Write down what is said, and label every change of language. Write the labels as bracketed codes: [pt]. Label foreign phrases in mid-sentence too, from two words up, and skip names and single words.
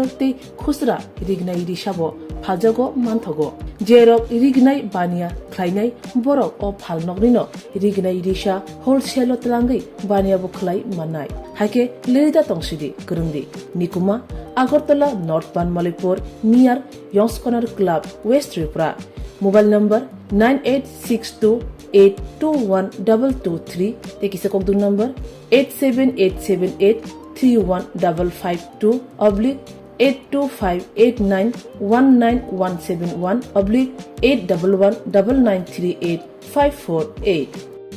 [trp] ते खुसरा रिगनाय रिसाबो फाजगो मानथगो जेरक रिगनाय बानिया ख्लायनाय बरक अ फाल नकनिनो रिगनाय रिसा होलसेल तलांगै बानिया बुखलाय मानाय हाइके लिरिदा तंसिदि करंदि निकुमा आगरतला नॉर्थ पानमालीपुर नियर यंग्स कॉर्नर क्लब वेस्ट त्रिपुरा [en] mobile number [trp] 9862821223 tekisa kokdu number 87878315552 /82589191171 /8119938 548